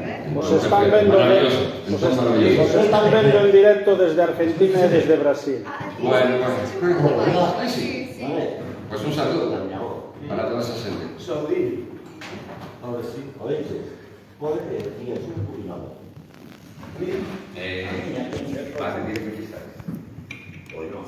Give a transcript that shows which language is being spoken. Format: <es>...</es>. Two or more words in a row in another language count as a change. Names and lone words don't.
<gl>Os están vendo</gl> <es>Maravilloso. Entón, maravilloso.</es> <gl>os están vendo en directo desde Argentina e desde Brasil.</gl> <es>Bueno, bueno. Ay, sí. Vale. Pues un saludo para toda esa gente. Saudí. Ahora sí. Oíste. Pode decir un poquito. Vas a decir que quizás. Hoy no.</es>